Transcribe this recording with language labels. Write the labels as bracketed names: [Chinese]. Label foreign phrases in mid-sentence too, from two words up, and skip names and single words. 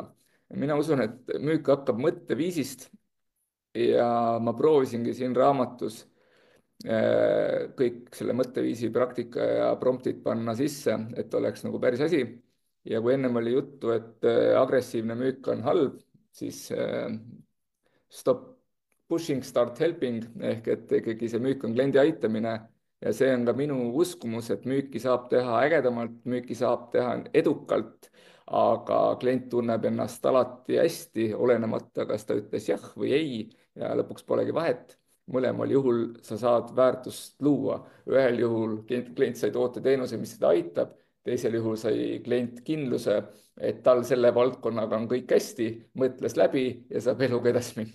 [Estonian] mina usun, et müük hakkab mõtteviisist ja ma proovisingi siin raamatus kõik selle mõtteviisi praktika ja promptid panna sisse, et oleks nagu päris asi. ja kui ennem oli juttu, et agressiivne müük on halb, siis [English] stop pushing, start helping [Estonian] ehk et ikkagi see müük on kliendi aitamine ja see on ka minu uskumus, et müüki saab teha ägedamalt, müüki saab teha edukalt, aga klient tunneb ennast alati hästi, olenemata, kas ta ütles jah või ei ja lõpuks polegi vahet. mõlemal juhul sa saad väärtust luua, ühel juhul klient sai toote-teenuse, mis seda aitab, teisel juhul sai klient kindluse, et tal selle valdkonnaga on kõik hästi, mõtles läbi ja saab eluga edasi minna.